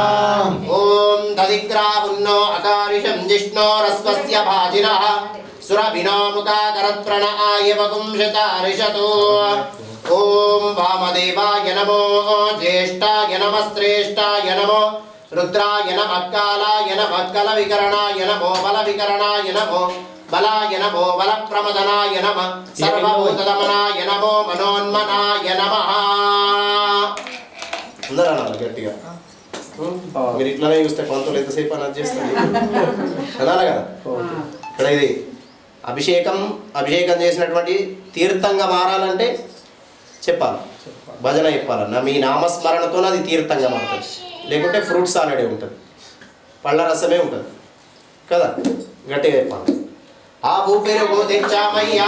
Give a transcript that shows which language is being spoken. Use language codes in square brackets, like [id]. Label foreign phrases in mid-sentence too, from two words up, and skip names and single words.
[sa] ओम तदिग्रावुन्नो अकारिशं जिष्णोरस्वस्य भाजिनः सुरभिनो मुखाकरत्प्रणआय वपुंशतारिषतो ओम वामदेवाय नमो ज्येष्ठाय नमः श्रेष्ठाय नमो रुद्राय नमः कालाय नमः कलविकरणाय नमो बलविकरणाय नमो बलाय नमो बलप्रमदनाय नमः सर्वभूतदमनाय नमो मनोन्मनाय नमः [te] అందరూ అనాలి గట్టిగా మీరు ఇట్లానే చూస్తే పంతులు ఎంతసేపు అని చేస్తుంది అనాలి కదా ఇక్కడ ఇది అభిషేకం చేసినటువంటి తీర్థంగా మారాలంటే చెప్పాలి భజన చెప్పాలన్న మీ నామస్మరణతో అది తీర్థంగా మారుతుంది లేకుంటే [en] fruit salad [te] ఉంటుంది పళ్ళ రసమే ఉంటుంది కదా గట్టిగా చెప్పాలి ఆ ఊపిరుగు తెచ్చామయ్యా